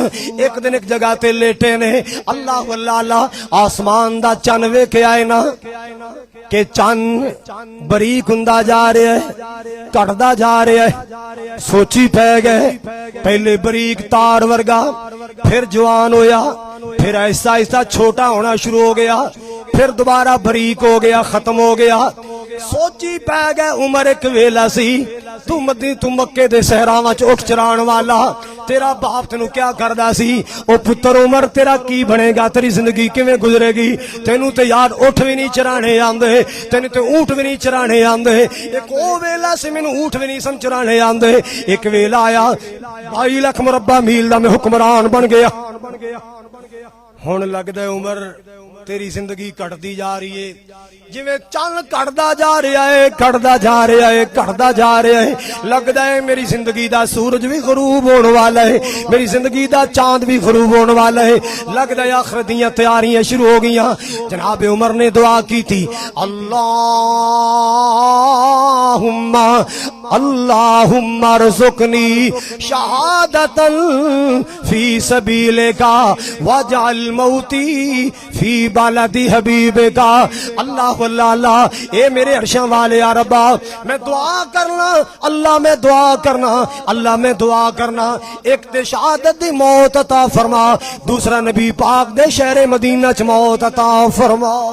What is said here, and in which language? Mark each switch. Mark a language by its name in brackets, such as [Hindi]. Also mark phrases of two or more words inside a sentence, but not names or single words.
[Punjabi] ایک دن ایک جگہ تے لیٹے نے، اللہ اللہ اللہ، آسمان دا چن ویکھے آئے نا کہ چن بریک ہوندا جا رہا ہے، کٹدا جا رہا ہے، سوچی پہ گئے، پہلے بریک تار ورگا، پھر جوان ہویا، پھر ایسا ایسا چھوٹا ہونا شروع ہو گیا، پھر دوبارہ بریک ہو گیا، ختم ہو گیا۔ سوچی پہ گئے عمر ایک ویلا سی، تو مکے دے صحراواں چ اٹھ چران والا، تیرا باپ تینوں کیا کردا سی؟ او پتر عمر تیرا کی بنے گا، تیری زندگی کیویں گزرے گی؟ تینوں تے یار اٹھ بھی نہیں چرانے آندے، تینوں تے اونٹ بھی نہیں چرانے آندے۔ ایک او ویلا سی مینوں اونٹ بھی نہیں سن چرانے آندے۔ ایک ویلا آیا 22 لاکھ مربع میل دا میں حکمران بن گیا۔ ਹੁਣ ਲੱਗਦਾ ਹੈ ਉਮਰ ਤੇਰੀ ਜ਼ਿੰਦਗੀ ਘਟਦੀ ਜਾ ਰਹੀ ਏ, ਜਿਵੇਂ ਚੰਨ ਘਟਦਾ ਜਾ ਰਿਹਾ ਏ, ਘਟਦਾ ਜਾ ਰਿਹਾ ਏ, ਘਟਦਾ ਜਾ ਰਿਹਾ ਏ। ਲੱਗਦਾ ਹੈ ਮੇਰੀ ਜ਼ਿੰਦਗੀ ਦਾ ਸੂਰਜ ਵੀ ਗਰੂਬ ਹੋਣ ਵਾਲਾ ਹੈ, ਮੇਰੀ ਜ਼ਿੰਦਗੀ ਦਾ ਚਾंद ਵੀ ਗਰੂਬ ਹੋਣ ਵਾਲਾ ਹੈ। ਲੱਗਦਾ ਹੈ ਆਖਰਤ ਦੀਆਂ ਤਿਆਰੀਆਂ ਸ਼ੁਰੂ ਹੋ ਗਈਆਂ। ਜਨਾਬ ਉਮਰ ਨੇ ਦੁਆ [Hindi] की थी, [Arabic] اللهم اللهم ارزقني شهادة في سبيلك واجعل موتي في بلد حبيبك. [Punjabi] اللہ اللہ اللہ، اے میرے عرشاں والے یا ربا، میں دعا کرنا اللہ، میں دعا کرنا اللہ، میں دعا کرنا ایک تے شہادت دی موت عطا فرما، دوسرا نبی پاک دے شہر مدینہ چ موت عطا فرما.